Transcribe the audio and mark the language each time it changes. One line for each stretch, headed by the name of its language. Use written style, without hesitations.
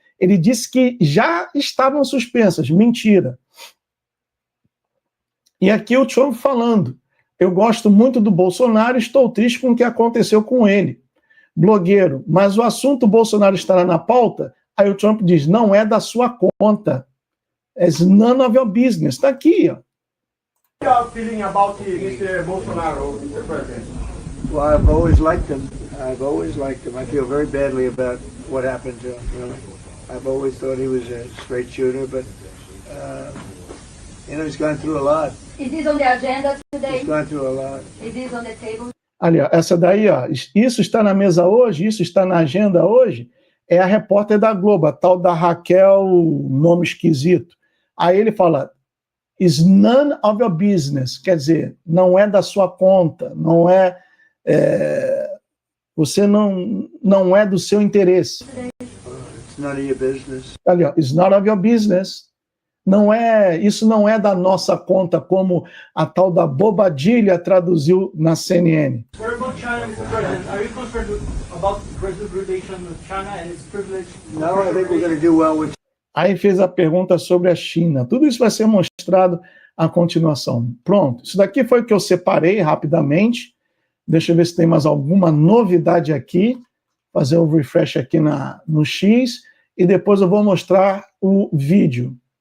Portuguese: Ele disse que já estavam suspensas. Mentira. E aqui o Trump falando, eu gosto muito do Bolsonaro, estou triste com o que aconteceu com ele. Blogueiro, mas o assunto Bolsonaro estará na pauta? Aí o Trump diz, não é da sua conta.
English: It's none of your business.
Portuguese: Está aqui, ó.
English: How feeling about Mr. Bolsonaro, Mr. President? Well, I've always liked him. I feel very badly about what happened to him, really. I've always thought he was a straight shooter, but... he's gone through a lot. Is this on the agenda today? He's gone through a lot. Is this on the table?
Portuguese: Ali, ó, essa daí, ó, isso está na mesa hoje, isso está na agenda hoje, é a repórter da Globo, a tal da Raquel, nome esquisito. Aí ele fala, is none of your business, quer dizer, não é da sua conta, não é, você não é do seu interesse.
English: It's none of your business. Ali, ó, it's not of your business.
Portuguese: Isso não é da nossa conta, como a tal da Bobadilha traduziu na CNN.
English: What about China, Mr. President? Are you concerned about Brazil's relation with China and its privilege? No, I think we're going to do well with.
Portuguese: Aí fez a pergunta sobre a China. Tudo isso vai ser mostrado à continuação. Pronto. Isso daqui foi o que eu separei rapidamente. Deixa eu ver se tem mais alguma novidade aqui. Fazer um refresh aqui no X. E depois eu vou mostrar o vídeo.